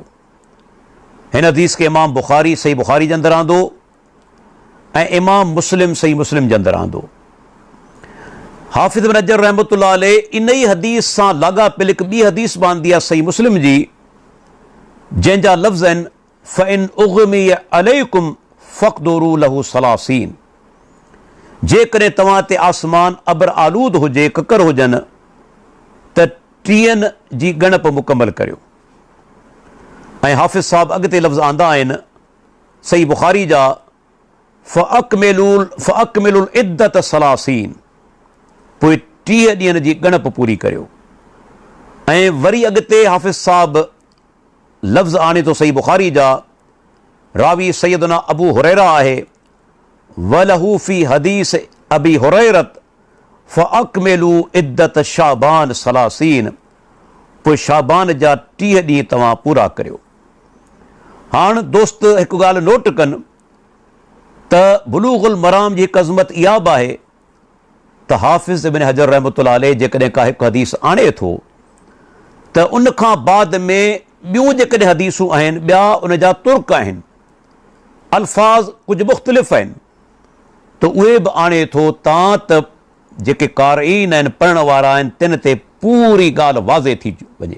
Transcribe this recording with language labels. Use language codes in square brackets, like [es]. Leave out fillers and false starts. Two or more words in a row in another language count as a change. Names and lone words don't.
[sd] हिन हदीस खे इमाम बुखारी सही बुखारी जे अंदरि आंदो ऐं इमाम मुस्लिम सही मुस्लिम जे अंदरि आंदो। हाफ़िज़ इब्न हजर [ar] رحمة الله عليه [sd] इन ई हदीस सां लाॻापियल हिकु ॿी हदीस बि आंदी आहे सही मुस्लिम जी, जंहिंजा लफ़्ज़ आहिनि [ar] فإن أغمي عليكم فاقدروا له ثلاثين. [sd] जेकॾहिं तव्हां ते आसमान अबर आलूद हुजे, ककर हुजनि, त 30 जी ॻणप मुकमल करियो। ऐं हाफ़िज़ साहब अॻिते लफ़्ज़ आंदा आहिनि सही बुखारी जा [ar] فأكملوا العدة ثلاثين, [sd] पोइ 30 ॾींहंनि जी ॻणप पूरी करियो। ऐं वरी अॻिते हाफ़िज़ साहब लफ़्ज़ आणे थो सही बुखारी जा, रावी सैयदना अबू हुरैरा आहे, [ar] وله في حديث أبي هريرة فأكملوا عدة شعبان ثلاثين, [sd] पोइ शाबान जा 30 ॾींहं तव्हां पूरा करियो। हाणे दोस्त हिकु ॻाल्हि नोट कनि त बुलूगुल मराम जी हिकु अज़मत इहा बि आहे त हाफ़िज़ इब्न हजर [ar] رحمة الله عليه [sd] जेकॾहिं का हिकु हदीस आणे थो त उन खां बाद में ॿियूं जेकॾहिं हदीसूं आहिनि ॿिया उन जा तुर्क आहिनि, अल्फाज़ कुझु मुख़्तलिफ़ आहिनि, त उहे बि आणे थो तां त जेके क़ारिईन आहिनि पढ़ण वारा आहिनि तिन ते पूरी ॻाल्हि वाज़े थी वञे।